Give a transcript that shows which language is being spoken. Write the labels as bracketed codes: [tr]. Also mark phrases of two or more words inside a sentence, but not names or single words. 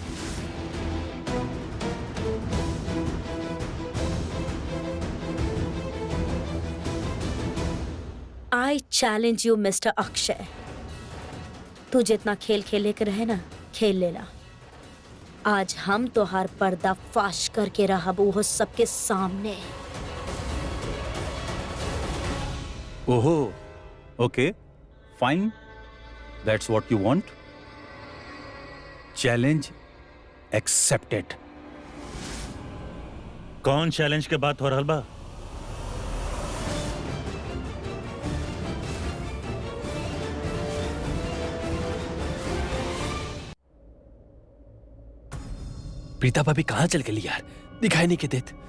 [en] I challenge you Mister [bho] अक्षय, तू जितना खेल खेले के रहे ना, खेल लेला। आज हम तोहार पर्दा फाश करके रहब वो सबके सामने। ओहो, [en] Okay, fine, that's what you want. Challenge accepted. [bho] कौन चैलेंज के बात हो रहल बा? प्रीता भाभी कहाँ चल गई यार, दिखाई नहीं के देत।